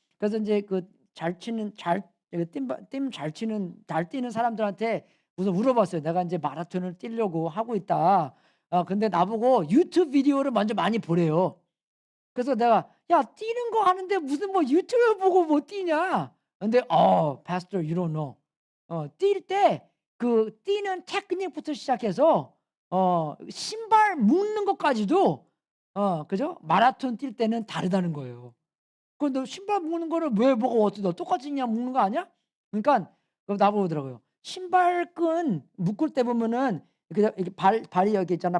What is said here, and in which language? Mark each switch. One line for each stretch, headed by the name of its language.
Korean: 그래서 인제 그 잘 치는 잘 팀 잘 뛰는 사람들한테 우선 물어봤어요. "내가 인제 마라톤을 뛰려고 하고 있다." 근데 나보고 유튜브 비디오를 먼저 많이 보래요. 그래서 내가 "야 뛰는 거 하는데 무슨 뭐 유튜브 보고 뭐 뛰냐?"
English: 근데 "pastor you don't know."
Korean: 뛸 때 그 뛰는 테크닉부터 시작해서 신발 묶는 것까지도 그죠? 마라톤 뛸 때는 다르다는 거예요. "그 너 신발 묶는 거를 왜 보고 어떻게 너 똑같이 그냥 묶는 거 아니야?" 그러니깐 나보고 그러더라고요. 신발끈 묶을 때 보면은 그냥 이렇게 발이 여기 있잖아.